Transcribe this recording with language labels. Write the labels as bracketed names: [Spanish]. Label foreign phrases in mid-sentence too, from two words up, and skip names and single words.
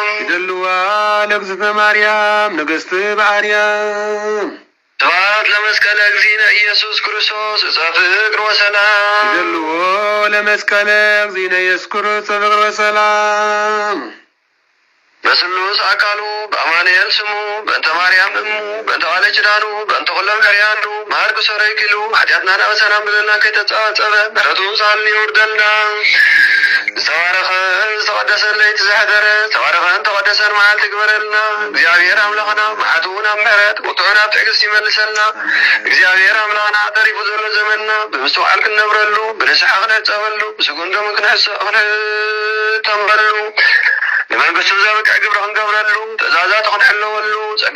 [Geez] ይደልዋ ለእግዝእትነ ማርያም ንግሥት በአርያም ስብሐት ለመስቀለ እግዚእነ ኢየሱስ ክርስቶስ ዕፀ ፍቅር ወሰላም ይደልዎ ለመስቀለ እግዚእነ ኢየሱስ ክርስቶስ ፍቅር ወሰላም በስሉስ አካሉ በአማኑኤል ስሙ በእንተ ማርያም እሙ በእንተ ዋለ ኪዳኑ በእንተ ኩሎም ሕርያኑ ማርኩ ሰረይ ኪሉ ኃጢአትና ናበሰናም [Tigrinya] ብለና ከይተጸጸበ ምሕረቱን ሳልን ይውርደልና ዝተባረኸ ዝተቀደሰን ለይቲ ዘሕደረ ዝተባረኸን ተቀደሰን መዓልቲ ግበረልና እግዚአብሔር አምላኽና መዓቱን ኣብ ምሕረት ቁጥዑን ኣብ ትዕግስቲ ይመልሰልና እግዚአብሔር አምላኽና ተሪፉ ዘሎ ዘመንና ብምስትውዓል ክንነብረሉ ብንስሓ ክንህፀበሉ ብስጉንዶ ክንሕተንበሉ ንመንግስቱ ዘብቅዕ ግብሪ ክንገብረሉ ትእዛዛት ክንሕለወሉ ጸጋ